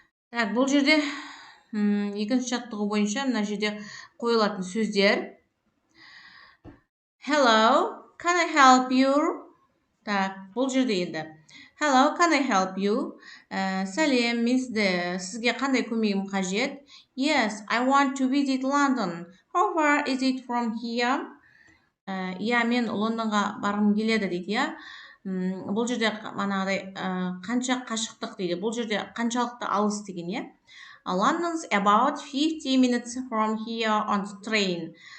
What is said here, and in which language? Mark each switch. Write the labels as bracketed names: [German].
[Kazakh] Так, бұл жерде екінші жаттығу бойынша мына жерде қойылатын сөздер. [English] Hello, can I help you? [Kazakh] Так, бұл жерде енді. [English] Hello, can I help you? [Kazakh] Сәлем, мен сізге қандай көмегім қажет? [English] Yes, I want to visit London. How far is it from here? [Kazakh] Мен Лондонға барғым келеді дейді, Бұл жерде манағыдай қанша қашықтық дейді. Бұл жерде қаншалықты алыс деген, [English] London's about 50 minutes from here on the train.